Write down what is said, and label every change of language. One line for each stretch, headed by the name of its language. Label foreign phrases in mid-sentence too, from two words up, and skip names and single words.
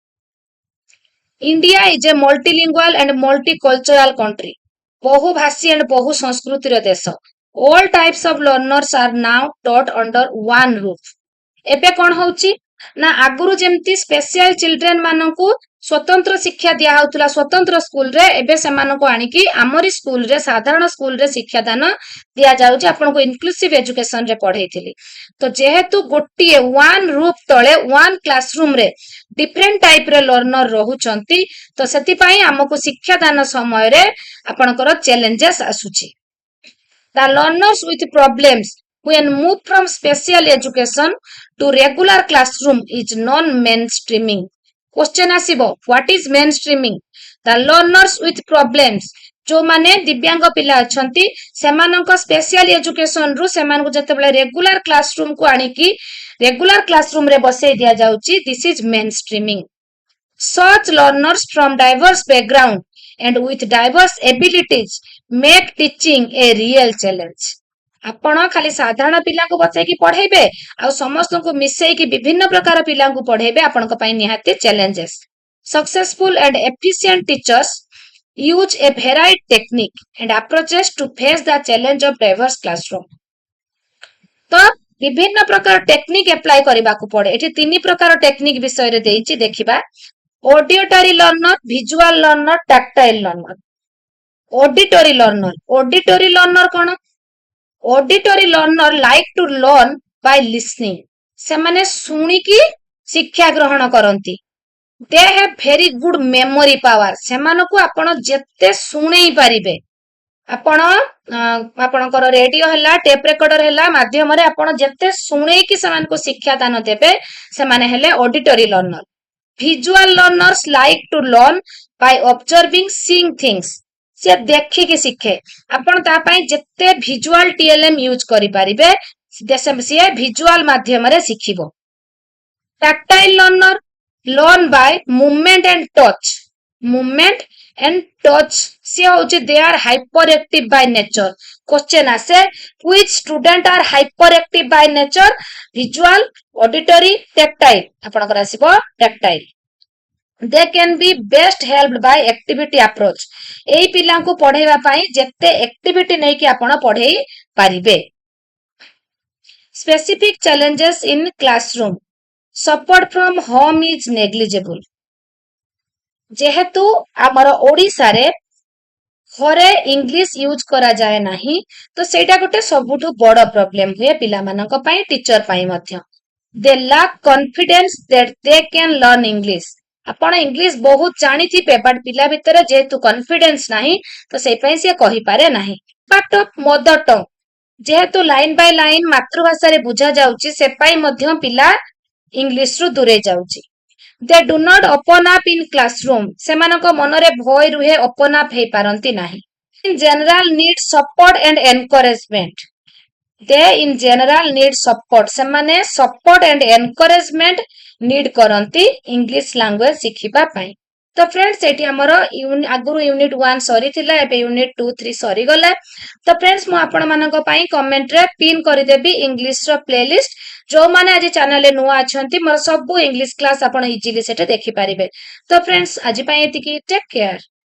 English: India is a multilingual and multicultural country
Odia: ବହୁଭାଷୀ ଆଣ୍ଡ ବହୁ ସଂସ୍କୃତିର ଦେଶ
English: all types of learners are now taught under one
Odia: roof ଏବେ କଣ ହଉଛି ନା ଆଗରୁ ଯେମିତି
English: special children
Odia: ମାନଙ୍କୁ ସ୍ୱତନ୍ତ୍ର ଶିକ୍ଷା ଦିଆ ହଉଥିଲା ସ୍ୱତନ୍ତ୍ର ସ୍କୁଲରେ ଏବେ ସେମାନଙ୍କୁ ଆଣିକି ଆମରି ସ୍କୁଲରେ ସାଧାରଣ ସ୍କୁଲରେ ଶିକ୍ଷାଦାନ ଦିଆଯାଉଛି ଆପଣଙ୍କୁ
English: inclusive educationରେ
Odia: ପଢେଇଥିଲି ତ ଯେହେତୁ ଗୋଟିଏ
English: one roof
Odia: ତଳେ
English: one classroomରେ different typeର learner
Odia: ରହୁଛନ୍ତି ତ ସେଥିପାଇଁ ଆମକୁ ଶିକ୍ଷାଦାନ ସମୟରେ ଆପଣଙ୍କର ଚ୍ୟାଲେଞ୍ଜେସ୍ ଆସୁଛି
English: The learners with problems when move from special education to regular classroom is non-mainstreaming. Question ଆସିବ what is mainstreaming? The learners with problems
Odia: ଯୋଉମାନେ ଦିବ୍ୟାଙ୍ଗ ପିଲା ଅଛନ୍ତି ସେମାନଙ୍କ
English: special education
Odia: ରୁ ସେମାନଙ୍କୁ ଯେତେବେଳେ
English: regular classroom
Odia: କୁ ଆଣିକି
English: regular classroom
Odia: ରେ ବସେଇ ଦିଆଯାଉଛି
English: this is mainstreaming. Such learners from diverse background and with diverse abilities make teaching a real challenge.
Odia: ଆପଣ ଖାଲି ସାଧାରଣ ପିଲାଙ୍କୁ ବସେଇକି ପଢେଇବେ ଆଉ ସମସ୍ତଙ୍କୁ ମିଶେଇକି ବିଭିନ୍ନ ପ୍ରକାର ପିଲାଙ୍କୁ ପଢେଇବେ ଆପଣଙ୍କ ପାଇଁ ନିହାତି ଚ୍ୟାଲେଞ୍ଜେସ୍
English: Successful and efficient teachers use a varied technique and approaches to face the challenge of diverse classroom.
Odia: ତ ବିଭିନ୍ନ ପ୍ରକାର ଟେକ୍ନିକ ଆପ୍ଲାଏ କରିବାକୁ ପଡେ ଏଠି ତିନି ପ୍ରକାର ଟେକ୍ନିକ ବିଷୟରେ ଦେଇଛି ଦେଖିବା
English: Auditory learner, visual learner, tactile learner. Auditory learner କଣ? Auditory learner like to learn by listening.
Odia: ସେମାନେ ଶୁଣିକି ଶିକ୍ଷା ଗ୍ରହଣ କରନ୍ତି.
English: They have very good memory power.
Odia: ସେମାନଙ୍କୁ ଆପଣ ଯେତେ ଶୁଣେଇ ପାରିବେ ଆପଣଙ୍କର ରେଡିଓ ହେଲା
English: tape recorder
Odia: ହେଲା ମାଧ୍ୟମରେ ଆପଣ ଯେତେ ଶୁଣେଇକି ସେମାନଙ୍କୁ ଶିକ୍ଷା ଦାନ ଦେବେ ସେମାନେ ହେଲେ
English: auditory learner Visual learners like to learn by observing seeing things.
Odia: ସେ ଦେଖିକି ଶିଖେ ଆପଣ ତା ପାଇଁ ଯେତେ
English: visual TLM use
Odia: କରିପାରିବେ ସିଏ ଭିଜୁଆଲ ମାଧ୍ୟମରେ ଶିଖିବ
English: Tactile learner learn by movement and touch. Movement and touch
Odia: ସିଏ ହଉଛି
English: they are hyperactive by nature. Question ଆସେ which student are hyperactive by nature? Visual, auditory, tactile.
Odia: ଆପଣଙ୍କର ଆସିବ tactile.
English: They can be best helped by activity approach.
Odia: ଏଇ ପିଲାଙ୍କୁ ପଢେଇବା ପାଇଁ ଯେତେ activity ନେଇକି ଆପଣ ପଢେଇ ପାରିବେ
English: Specific challenges in classroom. Support from home is negligible.
Odia: ଯେହେତୁ ଆମର ଓଡ଼ିଶାରେ ଘରେ ଇଂଲିଶ ୟୁଜ କରାଯାଏ ନାହିଁ ତ ସେଇଟା ଗୋଟେ ସବୁଠୁ ବଡ ପ୍ରୋବ୍ଲେମ ହୁଏ ପିଲାମାନଙ୍କ ପାଇଁ ଟିଚର ପାଇଁ ମଧ୍ୟ
English: They lack confidence that they can learn English.
Odia: ଆପଣ ଇଂଲିଶ ବହୁତ ଜାଣିଥିବେ ବଟ୍ ପିଲା ଭିତରେ ଯେହେତୁ କନଫିଡେନ୍ସ ନାହିଁ ତ ସେଇ ପାଇଁ ସେ କହିପାରେ ନାହିଁ
English: Impact of mother tongue.
Odia: ଯେହେତୁ
English: line by line
Odia: ମାତୃଭାଷାରେ ବୁଝା ଯାଉଛି ସେ ପାଇଁ ମଧ୍ୟ ପିଲା ଇଂଲିଶରୁ ଦୂରେଇ ଯାଉଛି
English: They do not open up in classroom.
Odia: ସେମାନଙ୍କ ମନରେ ଭୟ ରୁହେ
English: open up
Odia: ହେଇପାରନ୍ତି ନାହିଁ
English: In general need support and encouragement. They in general need support.
Odia: ସେମାନେ
English: support and encouragement need
Odia: କରନ୍ତି
English: English language
Odia: ଶିଖିବା ପାଇଁ ତ ଫ୍ରେଣ୍ଡସ୍ ଏଠି ଆମର ଆଗରୁ ୟୁନିଟ୍ 1 ସରିଥିଲା ଏବେ ୟୁନିଟ୍ 2 3 ସରିଗଲା ତ ଫ୍ରେଣ୍ଡସ୍ ମୁଁ ଆପଣମାନଙ୍କ ପାଇଁ କମେଣ୍ଟରେ ପିନ୍ କରିଦେବି ଇଂଲିଶର ପ୍ଲେଲିଷ୍ଟ ଯୋଉମାନେ ଆଜି ଚ୍ୟାନେଲରେ ନୂଆ ଅଛନ୍ତି ମୋର ସବୁ ଇଂଲିଶ କ୍ଲାସ୍ ଆପଣ ଇଜିଲି ସେଠି ଦେଖିପାରିବେ ତ ଫ୍ରେଣ୍ଡସ୍ ଆଜି ପାଇଁ ଏତିକି
English: take care